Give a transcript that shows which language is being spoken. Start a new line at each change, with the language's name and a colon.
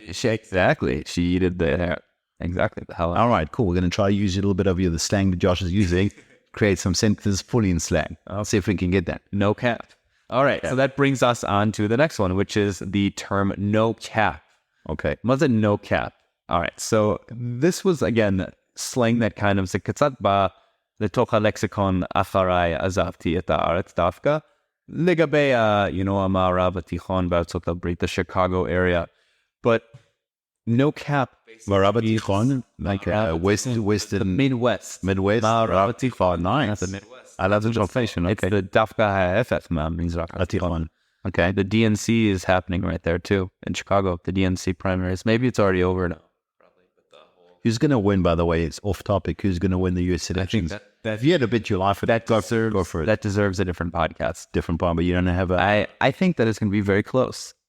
English: Exactly. She yeeted the hell. Exactly. The hell out. All right, cool. We're going to try to use a little bit of the slang that Josh is using, create some sentences fully in slang. I'll see if we can get that. No cap. All right. So that brings us on to the next one, which is the term no cap. Okay. What's a no cap? All right. So this was, again, slang that kind of
Hebrew: קצת לתוך הלקסיקון אחריי עזבתי את הארץ דווקא לגבי המערב התיכון בארצות הברית,
English: the Chicago area. But no cap. מערב התיכון? Like western... The Midwest. מערב התיכון. Nice. The Midwest. I love the translation. It's the
Hebrew: דווקא ההפך מהמזרח התיכון.
English: Okay. The DNC is happening right there too in Chicago. The DNC primaries. Maybe it's already over now. Who's going to win, by the way? It's off topic. Who's going to win the US elections? I think that if you had to bet your life for that, go for it. That deserves a different podcast. Different part, but you don't have a... I think that it's going to be very close.